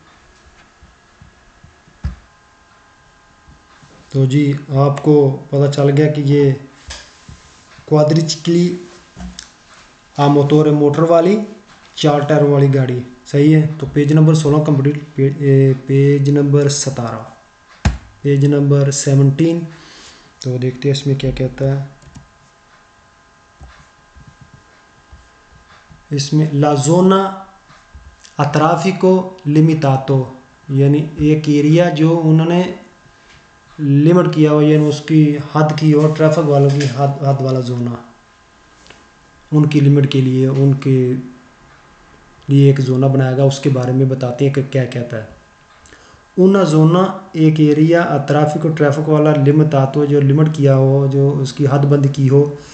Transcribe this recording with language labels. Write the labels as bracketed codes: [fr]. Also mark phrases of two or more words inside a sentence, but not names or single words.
[hi] तो जी आपको पता चल गया कि ये [it] quadricicli motor [hi] मोटर वाली 4 टायरों वाली गाड़ी, सही है। तो [en] page number 16 complete, page number 17, page number 17. [hi] तो देखते हैं इसमें क्या कहता है। [it] इसमें la zona a traffico limitato, [hi] यानी एक एरिया जो उन्होंने लिमिट किया हो, यानी उसकी हद की हो, ट्रैफिक वालों की हद वाला जोना, उनकी लिमिट के लिए उनके लिए एक जोना बनाएगा। उसके बारे में बताते हैं कि क्या कहता है। [it] una zona [hi] एक एरिया, ट्रैफिक वाला लिमिट आतो, जो लिमिट किया हो, जो उसकी हदबंद की हो।